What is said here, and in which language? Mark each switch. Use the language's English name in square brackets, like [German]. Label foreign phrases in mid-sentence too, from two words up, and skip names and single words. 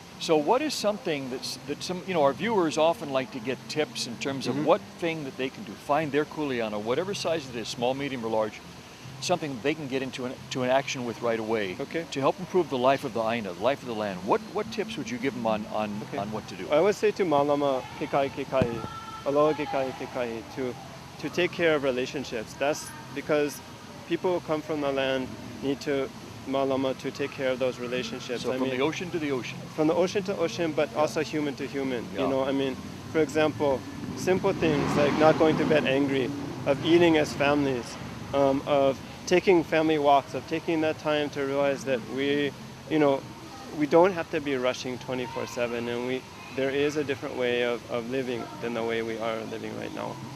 [English] So what is something that some, our viewers often like to get tips in terms of what thing that they can do, find their kuleana, whatever size it is, small, medium, or large, something that they can get into an action with right away to help improve the life of the aina, the life of the land. What tips would you give them on what to do? I would say to [Hawaiian] malama kekai kekai, aloha kekai kekai, [English] to take care of relationships. That's because people who come from the land need to malama to take care of those relationships. So from the ocean to the ocean. From the ocean to ocean, but also human to human. For example, simple things like not going to bed angry, of eating as families, of taking family walks, of taking that time to realize that we don't have to be rushing 24/7, and there is a different way of living than the way we are living right now.